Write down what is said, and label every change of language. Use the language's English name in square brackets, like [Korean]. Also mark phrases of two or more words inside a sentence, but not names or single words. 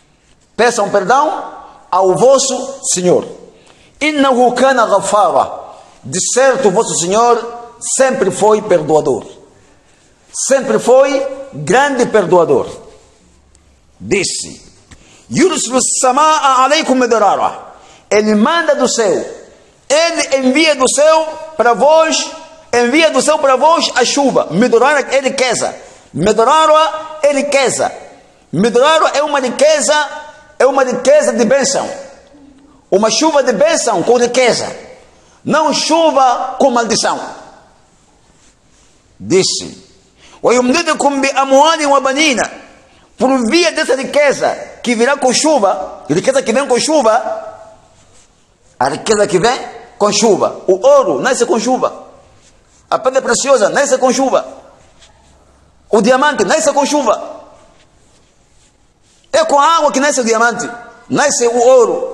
[Arabic] إنه كان غفارا, [Portuguese] de certo o vosso Senhor sempre foi perdoador, sempre foi grande perdoador. Disse: [Arabic] يرسل السماء عليكم مدرارا. [Portuguese] Ele manda do céu, ele envia do céu para vós, a chuva. Midrara é riqueza. Midrara é riqueza. Midrara é uma riqueza de bênção. Uma chuva de bênção com riqueza, não chuva com maldição. Disse: [Arabic] وَيُمْدِدُكُمْ بِأَمْوَالٍ وَبَنِينَ. [Portuguese] Por via dessa riqueza que virá com chuva, riqueza que vem com chuva, a riqueza que vem com chuva. O ouro nasce com chuva, a pedra preciosa nasce com chuva, o diamante nasce com chuva. É com a água que nasce o diamante, nasce o ouro.